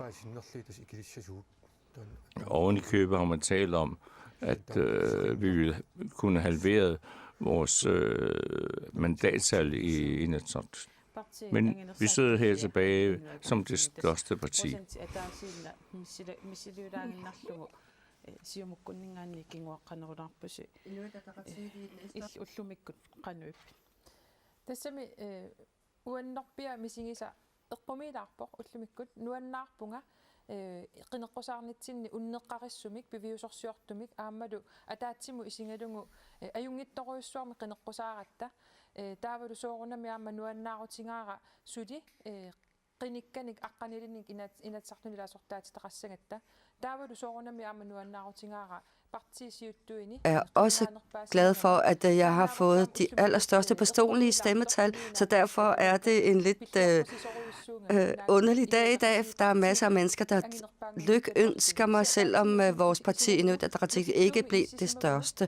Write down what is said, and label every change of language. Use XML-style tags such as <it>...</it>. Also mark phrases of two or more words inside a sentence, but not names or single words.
<da>Oven i købet har man talt om, at vi ville kunne halvere vores mandattal i Inatsisartut. Men vi sidder her tilbage som det største parti.</da> <kl>Tassami uannorpia misingisa eqqumiilaarpoq ullumikkut nuannaarpunga qinneqqusarnitsinni unneqqarissumik piviusorsiortumik aammalu ataatsimu isingalungu ajungittoruissuarmi qinneqqusaaраtta taavalu soorunami aamma nuannaarutingaara suli qinikkanik aqqanilinik inatsartunilaasortaatitaqassangatta taavalu soorunami aamma nuannaarutingaara</kl> <da>er også glad for, at jeg har fået de allerstørste personlige stemmetal, så derfor er det en lidt underlig dag i dag. Der er masser af mennesker, der lykønsker mig, selvom vores parti Inuit Ataqatigiit ikke blev det største.</da>